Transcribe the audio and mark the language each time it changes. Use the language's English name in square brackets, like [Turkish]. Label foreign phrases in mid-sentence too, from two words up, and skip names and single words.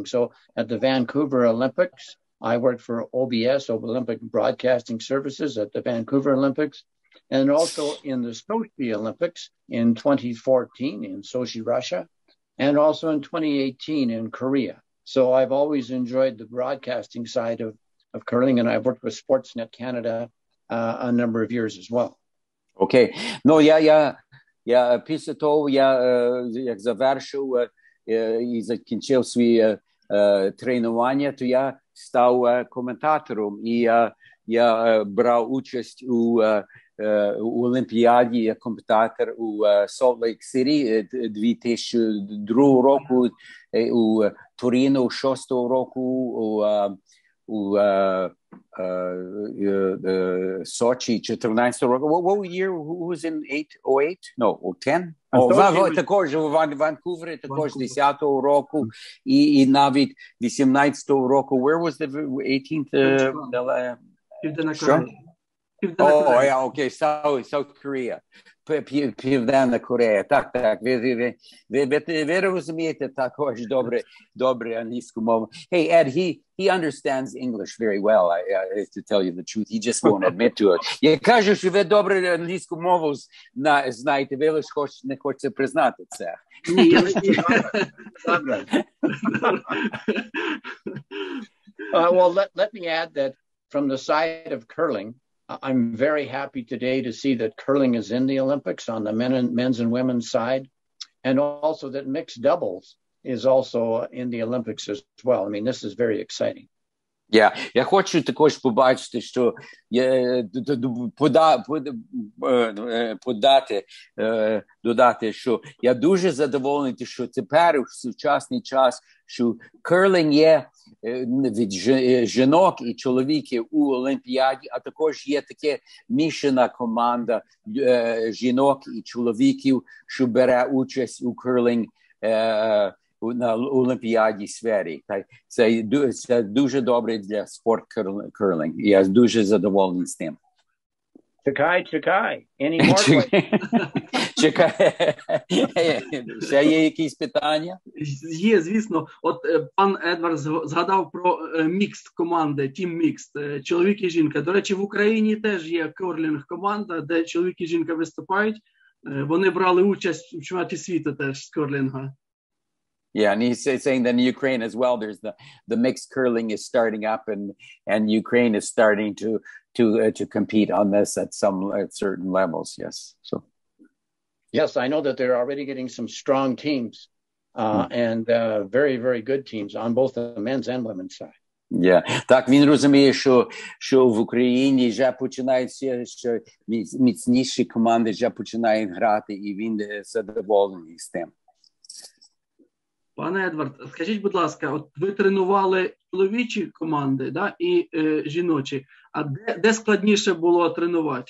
[English] So at the Vancouver Olympics, I worked for OBS, Olympic Broadcasting Services, at the Vancouver Olympics, and also in the Sochi Olympics in 2014 in Sochi, Russia, and also in 2018 in Korea. So I've always enjoyed the broadcasting side of curling, and I've worked with Sportsnet Canada a number of years as well. Okay. No, [Ukrainian] я після того, як завершив і закінчив свої тренування, то я став коментатором, і я брав участь у Олімпіаді як коментатор у Salt Lake City 2002 року, у Торіно 2006 року, у Сочі 14 року. [English] What year? Who was in 8? No, 10? [Ukrainian] Також у Ванкувері, також 10 року, і навіть 18 року. [English] Where was the 18th? [Ukrainian] Південна Корея. Окей, [English] South Korea. [Ukrainian] Південна Корея. Так. Ви розумієте також добре англійську мову. [English] Hey, Ed, he understands English very well, to tell you the truth. He just won't admit to it. [Ukrainian] Я кажу, що ви добре англійську мову знаєте, ви лише не хочете признати це. Ні, я [English] well, let me add that from the side of curling, I'm very happy today to see that curling is in the Olympics on the men's and women's side, and also that mixed doubles is also in the Olympics as well. I mean, this is very exciting. [Ukrainian] Я хочу також побачити, що додати, що я дуже задоволений, що тепер в сучасний час, що керлінг є від жінок і чоловіків у Олімпіаді, а також є таке мішана команда жінок і чоловіків, що бере участь у керлінг на Олімпіаді сфері. Це дуже добре для спорт керлінг. Я дуже задоволений з тим. Чекай. [English] Any more? [Ukrainian] Чекай. Ще є якісь питання? Є, звісно. От пан Едвард згадав про мікст команди, тім мікст, чоловік і жінка. До речі, в Україні теж є керлінг команда, де чоловік і жінка виступають. Вони брали участь у чемпіонаті світу теж з керлінга. [English] Yeah, and he's saying that in Ukraine as well, there's the mixed curling is starting up, and Ukraine is starting to compete on this at certain levels. Yes, so yes, I know that they're already getting some strong teams, and very, very good teams on both the men's and women's side. Yeah, [Ukrainian] так, він розуміє, що в Україні вже починаються, що міцніші команди вже починають грати, і він задоволений з тим. Пане Едвард, скажіть, будь ласка, от ви тренували чоловічі команди, да, і жіночі, а де складніше було тренувати?